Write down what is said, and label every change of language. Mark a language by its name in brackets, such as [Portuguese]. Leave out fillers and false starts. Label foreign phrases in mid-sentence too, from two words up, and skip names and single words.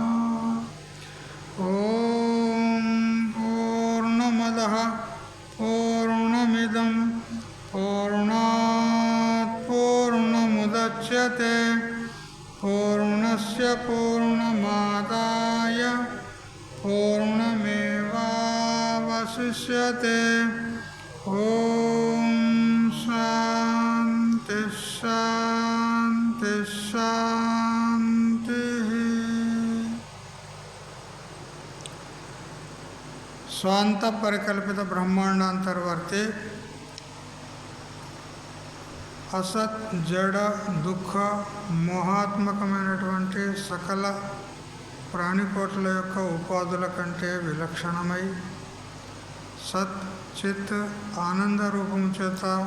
[Sanskrit] ॐ पूर्णमदः पूर्णमिदं पूर्णात् पूर्णमुदच्यते पूर्णस्य पूर्णमादाय पूर्णमेवावशिष्यते। ॐ शान्ति शान्ति शान्तिः। [Telugu] స్వాంత పరికల్పిత బ్రహ్మాండాంతర్వర్తి అసత్ జడ దుఃఖ మోహాత్మకమైనటువంటి సకల ప్రాణికోట్ల యొక్క ఉపాధుల కంటే విలక్షణమై సత్ చిత్ ఆనంద రూపము చేత